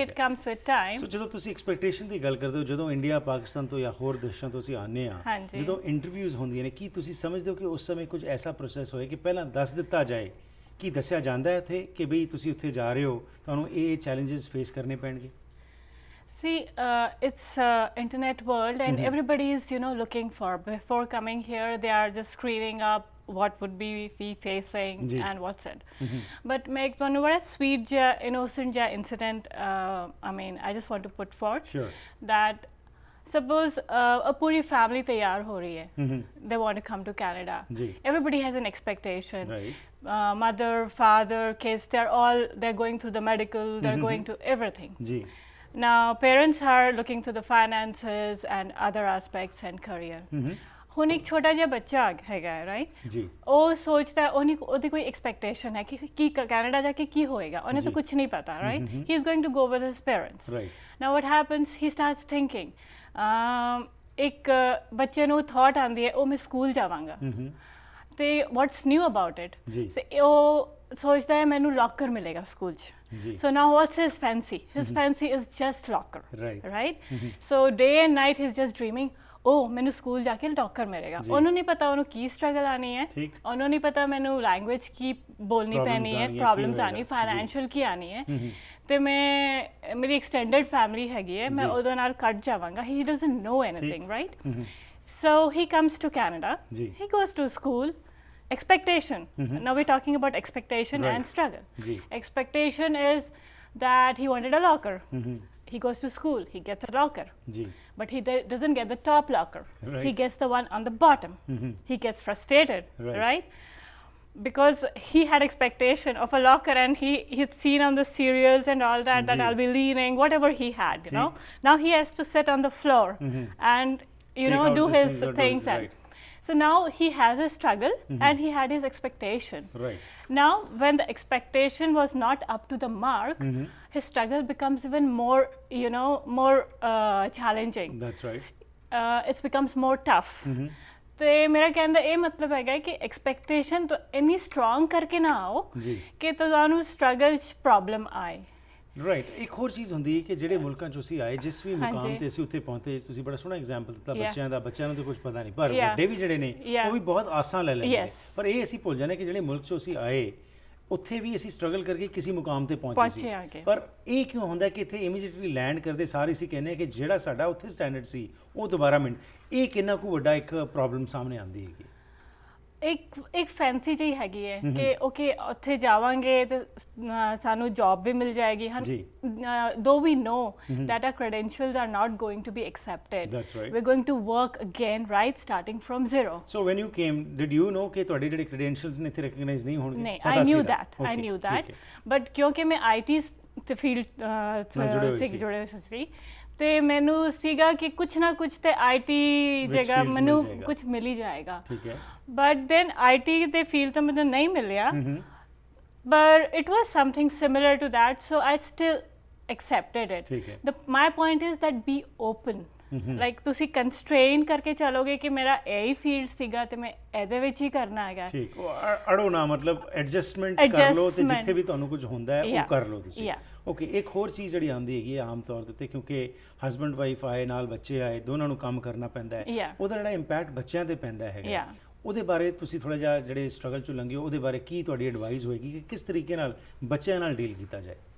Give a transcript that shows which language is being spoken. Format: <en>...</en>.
<en>it comes with time.</en> <pa>ਸੋ ਜਦੋਂ ਤੁਸੀਂ expectation ਦੀ ਗੱਲ ਕਰਦੇ ਹੋ, ਜਦੋਂ ਇੰਡੀਆ, ਪਾਕਿਸਤਾਨ ਤੋਂ ਜਾਂ ਹੋਰ ਦੇਸ਼ਾਂ ਤੋਂ ਅਸੀਂ ਆਉਂਦੇ ਹਾਂ, ਹਾਂਜੀ। ਜਦੋਂ ਇੰਟਰਵਿਊਜ਼ ਹੁੰਦੀਆਂ ਨੇ, ਕੀ ਤੁਸੀਂ ਸਮਝਦੇ ਹੋ ਕਿ ਉਸ ਸਮੇਂ ਕੁਝ ਐਸਾ ਪ੍ਰੋਸੈਸ ਹੋਏ ਕਿ ਪਹਿਲਾਂ ਦੱਸ ਦਿੱਤਾ ਜਾਏ, ਕੀ ਦੱਸਿਆ ਜਾਂਦਾ ਹੈ ਉੱਥੇ ਕਿ ਬਈ ਤੁਸੀਂ ਉੱਥੇ ਜਾ ਰਹੇ ਹੋ, ਤੁਹਾਨੂੰ ਇਹ ਚੈਲੰਜਸ ਫੇਸ ਕਰਨੇ ਪੈਣਗੇ?</pa> <en>See, it's internet world, and everybody is, looking for. Before coming here, they are just screening up what would be we facing जी. and what's it. But make one very sweet, innocent incident. I just want to put forth Sure. that suppose a puri family</en> <hi>तैयार हो रही है.</hi> <en>They want to come to Canada. जी. Everybody has an expectation. Right. Mother, father, kids, they're going through the medical, they're going to everything. ਜੀ। Now parents are looking to the finances and other aspects and career.</en> <pa>ਹੁਣ ਇੱਕ ਛੋਟਾ ਜਿਹਾ ਬੱਚਾ ਹੈਗਾ, right? ਜੀ। ਉਹ ਸੋਚਦਾ, ਉਹਦੀ ਕੋਈ ਐਕਸਪੈਕਟੇਸ਼ਨ ਹੈ ਕਿ ਕੀ ਕੈਨੇਡਾ ਜਾ ਕੇ ਕੀ ਹੋਏਗਾ, ਉਹਨੇ ਤਾਂ ਕੁਝ ਨਹੀਂ ਪਤਾ, right?</pa> <en>He is going to go with his parents. Now what happens, he starts thinking,</en> <pa>ਇੱਕ ਬੱਚੇ ਨੂੰ ਥਾਟ ਆਉਂਦੀ ਹੈ, ਉਹ ਮੈਂ ਸਕੂਲ ਜਾਵਾਂਗਾ, ਤੇ</pa> <en>What's new about it?</en> <pa>ਤੇ ਉਹ ਸੋਚਦਾ ਹੈ ਮੈਨੂੰ ਲੋਕਰ ਮਿਲੇਗਾ ਸਕੂਲ 'ਚ।</pa> <en>So now what's his fancy? His fancy is just locker, right? So day and night he's just dreaming,</en> <pa>ਮੈਨੂੰ ਸਕੂਲ ਜਾ ਕੇ ਲੋਕਰ ਮਿਲੇਗਾ। ਉਹਨੂੰ ਨਹੀਂ ਪਤਾ ਉਹਨੂੰ ਕੀ ਸਟਰਗਲ ਆਣੀ ਹੈ, ਉਹਨੂੰ ਨਹੀਂ ਪਤਾ ਮੈਨੂੰ ਲੈਂਗੁਏਜ ਕੀ ਬੋਲਣੀ ਪੈਣੀ ਹੈ, ਪ੍ਰੋਬਲਮਸ ਆਣੀ, ਫਾਈਨੈਂਸ਼ੀਅਲ ਕੀ ਆਣੀ ਹੈ। ਤੇ ਮੇਰੀ ਐਕਸਟੈਂਡਡ ਫੈਮਿਲੀ ਹੈਗੀ ਹੈ, ਮੈਂ ਉਹਦੇ ਨਾਲ ਕੱਟ ਜਾਵਾਂਗਾ।</pa> <en>He doesn't know anything, right? So he comes to Canada, he goes to school. Expectation. Now we're talking about expectation and struggle. Expectation is that he wanted a locker. He goes to school, he gets a locker. But he doesn't get the top locker. He gets the one on the bottom. He gets frustrated, right? Because he had expectation of a locker, and he'd seen on the serials and all that I'll be leaning, whatever he had, Now he has to sit on the floor and, do his things. So now he has a struggle, and he had his expectation. Right. Now when the expectation was not up to the mark, his struggle becomes even more, more challenging. That's right. It becomes more tough.</en> <pa>ਤੇ ਮੇਰਾ ਕਹਿਣ ਦਾ ਇਹ ਮਤਲਬ ਹੈਗਾ ਕਿ expectation ਤਾਂ ਇੰਨੀ strong ਕਰਕੇ ਨਾ ਆਓ ਕਿ ਤੁਹਾਨੂੰ ਸਟਰਗਲ 'ਚ ਪ੍ਰੋਬਲਮ ਆਏ।</pa> <en>Right.</en> <pa>ਇੱਕ ਹੋਰ ਚੀਜ਼ ਹੁੰਦੀ ਹੈ ਕਿ ਜਿਹੜੇ ਮੁਲਕਾਂ 'ਚੋਂ ਅਸੀਂ ਆਏ, ਜਿਸ ਵੀ ਮੁਕਾਮ ਤੇ ਅਸੀਂ ਉੱਥੇ ਪਹੁੰਚੇ, ਤੁਸੀਂ ਬੜਾ ਸੋਹਣਾ ਐਗਜ਼ਾਮਪਲ ਦਿੱਤਾ ਬੱਚਿਆਂ ਨੂੰ ਤਾਂ ਕੁਝ ਪਤਾ ਨਹੀਂ, ਪਰ ਵੱਡੇ ਵੀ ਜਿਹੜੇ ਨੇ ਉਹ ਵੀ ਬਹੁਤ ਆਸਾਂ ਲੈ ਲੈਂਦੇ ਨੇ। ਪਰ ਇਹ ਅਸੀਂ ਭੁੱਲ ਜਾਂਦੇ ਕਿ ਜਿਹੜੇ ਮੁਲਕ 'ਚੋਂ ਅਸੀਂ ਆਏ ਉੱਥੇ ਵੀ ਅਸੀਂ ਸਟਰਗਲ ਕਰਕੇ ਕਿਸੇ ਮੁਕਾਮ ਤੇ ਪਹੁੰਚੇ ਸੀ। ਪਰ ਇਹ ਕਿਉਂ ਹੁੰਦਾ ਕਿ ਇੱਥੇ ਇਮੀਡੀਏਟਲੀ ਲੈਂਡ ਕਰਦੇ ਸਾਰੇ ਅਸੀਂ ਕਹਿੰਦੇ ਕਿ ਜਿਹੜਾ ਸਾਡਾ ਉੱਥੇ ਸਟੈਂਡਰਡ ਸੀ ਉਹ ਦੁਬਾਰਾ ਇਹ ਕਿੰਨਾ ਕੁ ਵੱਡਾ ਇੱਕ ਪ੍ਰੋਬਲਮ ਸਾਹਮਣੇ ਆਉਂਦੀ ਹੈਗੀ? ਇੱਕ ਫੈਂਸੀ ਜਿਹੀ ਹੈਗੀ ਹੈ ਕਿ ਓਕੇ ਉੱਥੇ ਜਾਵਾਂਗੇ ਤੇ ਸਾਨੂੰ ਜੌਬ ਵੀ ਮਿਲ ਜਾਏਗੀ ਹਨ ਦੋ ਵੀ ਨੋ</pa> <en>that our credentials are not going to be accepted. That's right. We're going to work again, right, starting from zero. So when you came, did you know</en> <pa>ਕਿ ਤੁਹਾਡੇ ਜਿਹੜੇ credentials ਨੇ ਇੱਥੇ recognize ਨਹੀਂ ਹੋਣਗੇ?</pa> <en>ਨਹੀਂ, I knew that.</en> <pa>But ਕਿਉਂਕਿ ਮੈਂ IT ਤੇ ਫੀਲਡ ਜੁੜੇ ਸੀ ਤੇ ਮੈਨੂੰ ਸੀਗਾ ਕਿ ਕੁਛ ਨਾ ਕੁਛ ਤੇ IT ਜਗ੍ਹਾ ਮੈਨੂੰ ਕੁਛ ਮਿਲ ਹੀ ਜਾਏਗਾ, ਠੀਕ ਹੈ,</pa> <en>but then IT</en> <pa>ਦੇ ਫੀਲਡ ਤੋਂ ਮੈਨੂੰ ਨਹੀਂ ਮਿਲਿਆ,</pa> <en>but it was something similar to that, so I still accepted it. My point is that be open.</en> <pa>Like ਤੁਸੀਂ ਕੰਸਟ੍ਰੇਨ ਕਰਕੇ ਚਲੋਗੇ ਕਿ ਮੇਰਾ ਇਹੀ ਫੀਲਡ ਸੀਗਾ ਤੇ ਮੈਂ ਇਹਦੇ ਵਿੱਚ ਹੀ ਕਰਨਾ ਹੈਗਾ, ਠੀਕ, ਅੜੋ ਨਾ, ਮਤਲਬ ਐਡਜਸਟਮੈਂਟ ਕਰ ਲਓ ਤੇ ਜਿੱਥੇ ਵੀ ਤੁਹਾਨੂੰ ਕੁਝ ਹੁੰਦਾ ਹੈ ਉਹ ਕਰ ਲਓ ਤੁਸੀਂ। ਓਕੇ, ਇੱਕ ਹੋਰ ਚੀਜ਼ ਜਿਹੜੀ ਆਉਂਦੀ ਹੈਗੀ ਹੈ ਆਮ ਤੌਰ ਦੇ ਉੱਤੇ, ਕਿਉਂਕਿ ਹਸਬੈਂਡ ਵਾਈਫ ਆਏ, ਨਾਲ ਬੱਚੇ ਆਏ, ਦੋਨਾਂ ਨੂੰ ਕੰਮ ਕਰਨਾ ਪੈਂਦਾ ਹੈ, ਉਹਦਾ ਜਿਹੜਾ ਇੰਪੈਕਟ ਬੱਚਿਆਂ ਤੇ ਪੈਂਦਾ ਹੈਗਾ, ਉਹਦੇ ਬਾਰੇ ਤੁਸੀਂ ਥੋੜਾ ਜਿਹਾ ਜਿਹੜੇ ਸਟਰਗਲ ਚੋਂ ਲੰਘੇ ਉਹਦੇ ਬਾਰੇ ਕੀ ਤੁਹਾਡੀ ਐਡਵਾਈਸ ਹੋਏਗੀ ਕਿ ਕਿਸ ਤਰੀਕੇ ਨਾਲ ਬੱਚਿਆਂ ਨਾਲ ਡੀਲ ਕੀਤਾ ਜਾਏ?</pa>